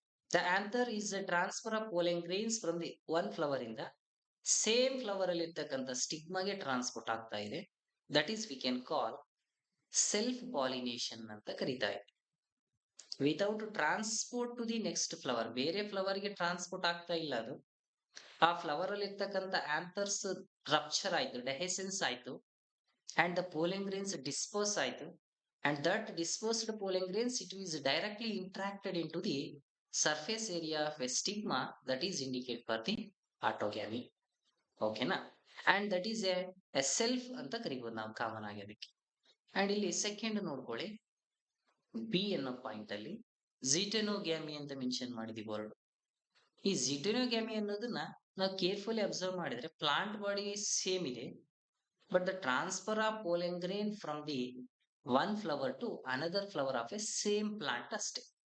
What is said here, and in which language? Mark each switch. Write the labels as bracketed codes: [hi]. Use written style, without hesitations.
[en] the anther is a transfer of pollen grains from the one flower [kn] ಇಂದ same flower ಅಲ್ಲಿ ಇರ್ತಕ್ಕಂಥ ಸ್ಟಿಗ್ಮಾಗೆ transport ಆಗ್ತಾ ಇದೆ. [en] that is we can call self pollination [kn] ಅಂತ ಕರಿತಾ ಇದೆ. [en] without transport to the next flower, [kn] ಬೇರೆ ಫ್ಲವರ್ ಗೆ ಟ್ರಾನ್ಸ್ಪೋರ್ಟ್ ಆಗ್ತಾ ಇಲ್ಲ ಅದು. ಆ ಫ್ಲವರ್ ಅಲ್ಲಿ ಇರ್ತಕ್ಕಂಥ ಆಂಥರ್ಸ್ ರಪ್ಚರ್ ಆಯ್ತು, ಡೆಹೆಸೆನ್ಸ್ ಆಯ್ತು, [en] and the pollen grains disperse ಆಯ್ತು, and that dispersed pollen grains it is directly interacted into the surface area of a stigma that is indicate for the autogamy. [kn] ಓಕೆನಾ? And that is A self ಅಂತ ಕರಿಬಹುದು ನಾವು common ಆಗಿ ಅದಕ್ಕೆ. And ಇಲ್ಲಿ second ನೋಡ್ಕೊಳ್ಳಿ, B ಅನ್ನೋ point ಅಲ್ಲಿ ಝೀಟೆನೋಗ್ಯಾಮಿ ಅಂತ ಮೆನ್ಷನ್ ಮಾಡಿದೀವಿ ವರ್ಡ್. ಈ ಝೀಟೆನೋಗ್ಯಾಮಿ ಅನ್ನೋದನ್ನ ನಾವು ಕೇರ್ಫುಲಿ ಅಬ್ಸರ್ವ್ ಮಾಡಿದ್ರೆ ಪ್ಲಾಂಟ್ ಬಾಡಿ ಸೇಮ್ ಇದೆ, [en] but the transfer of pollen grain from the one flower to another flower of a same plant [kn] ಅಷ್ಟೇ.